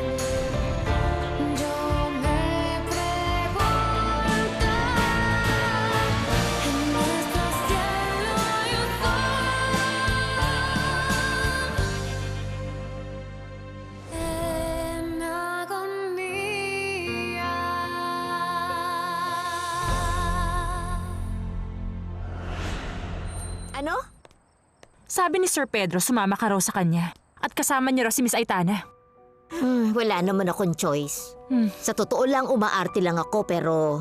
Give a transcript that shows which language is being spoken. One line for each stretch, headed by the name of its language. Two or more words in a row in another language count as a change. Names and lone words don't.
Spanish: Yo me pregunto, en nuestro cielo hay un en agonía.
Filipino: Ano? Sabi ni Sir Pedro, sumama ka raw sa kanya. At kasama niya raw si Miss Aitana. Wala naman akong choice. Sa totoo lang, umaarte lang ako pero...